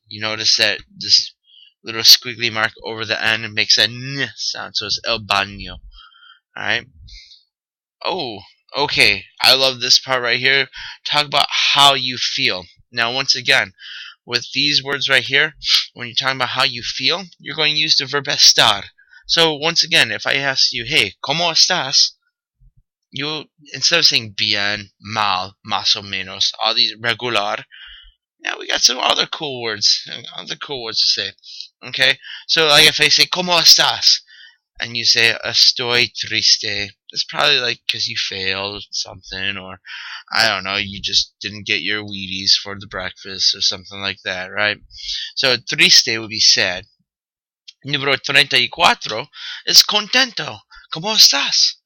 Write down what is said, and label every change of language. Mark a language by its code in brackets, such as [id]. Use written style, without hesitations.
[en] You notice that this little squiggly mark over the N makes a N sound, so it's el baño. Alright? Oh, okay. I love this part right here. Talk about how you feel. Now, once again, with these words right here, when you're talking about how you feel, you're going to use the verb estar. So once again, if I ask you, hey, [es] ¿cómo estás? [en] You, instead of saying [es] bien, mal, más o menos, [en] all these regular, now we got some other cool words to say. Okay, so like if I say [es] ¿cómo estás? [en] And you say [es] estoy triste, [en] it's probably like because you failed something, or I don't know, you just didn't get your Wheaties for the breakfast or something like that, right? So triste would be sad. Número 34 is contento. [es] ¿Cómo estás?